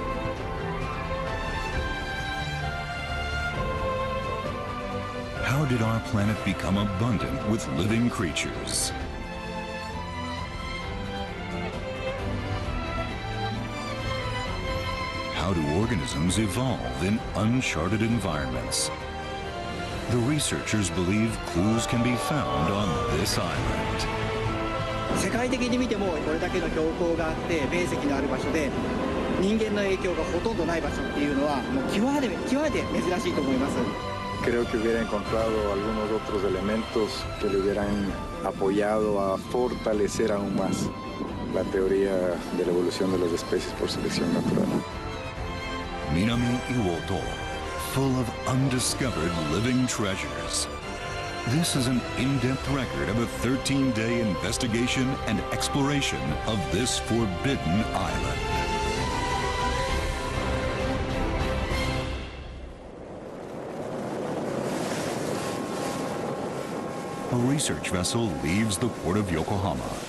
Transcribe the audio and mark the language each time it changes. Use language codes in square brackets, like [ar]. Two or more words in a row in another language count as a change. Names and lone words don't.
[en] How did our planet become abundant with living creatures? How do organisms evolve in uncharted environments? The researchers believe clues can be found on this island. [ja] 世界的に見てもこれだけの標高があって面積のある場所で人間の影響がほとんどない場所っていうのはもう極めて珍しいと思います。 [es] Creo que hubiera encontrado algunos otros elementos que le hubieran apoyado a fortalecer aún más la teoría de la evolución de las especies por selección natural. [en] Minami Iwoto, full of undiscovered living treasures. This is an in-depth record of a 13-day investigation and exploration of this forbidden island. A research vessel leaves the port of Yokohama.